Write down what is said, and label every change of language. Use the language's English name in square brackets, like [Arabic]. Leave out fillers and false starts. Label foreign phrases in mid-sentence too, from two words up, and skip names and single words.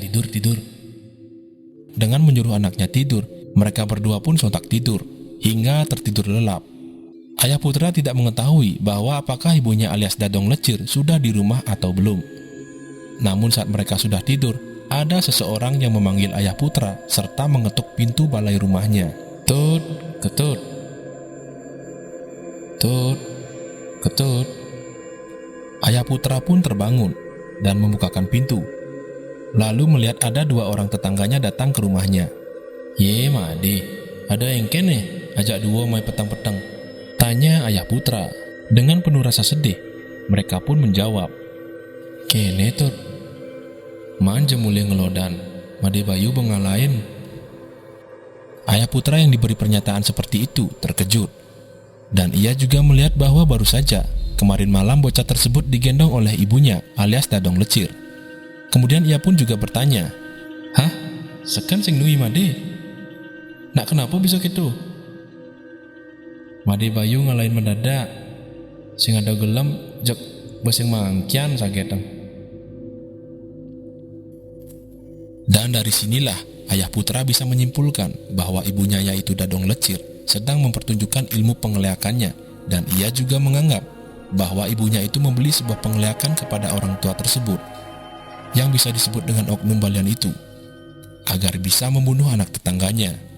[Indonesian] Dengan menyuruh anaknya tidur, mereka berdua pun sontak tidur, hingga tertidur lelap. Ayah putra tidak mengetahui bahwa apakah ibunya alias Dadong Lecir sudah di rumah atau belum. Namun saat mereka sudah tidur, ada seseorang yang memanggil ayah putra serta mengetuk pintu balai rumahnya. "Tut, ketut. Tut, ketut." Ayah putra pun terbangun dan membukakan pintu. Lalu melihat ada 2 orang tetangganya datang ke rumahnya. [Balinese] "Ye Made, ada yang kene ajak 2 mai petang-petang?" [Indonesian] tanya ayah putra. Dengan penuh rasa sedih, mereka pun menjawab, [Balinese] "Kene Tut, manja mulai ngelodan, Made Bayu bengalain." [Indonesian] Ayah putra yang diberi pernyataan seperti itu terkejut. Dan ia juga melihat bahwa baru saja kemarin malam bocah tersebut digendong oleh ibunya alias Dadong Lecir. Kemudian ia pun juga bertanya, "Hah? [Balinese] Sekan sing nui Made? [Indonesian] Nak kenapa bisa gitu?" [Balinese] "Made Bayu ngalahin mendadak. Sing ada gelem jek besing mangkian sagetan." [Indonesian] Dan dari sinilah ayah putra bisa menyimpulkan bahwa ibunya yaitu Dadong Lecir sedang mempertunjukkan ilmu pengeleakannya, dan ia juga menganggap bahwa ibunya itu membeli sebuah pengeleakan kepada orang tua tersebut yang bisa disebut dengan oknum balian itu agar bisa membunuh anak tetangganya.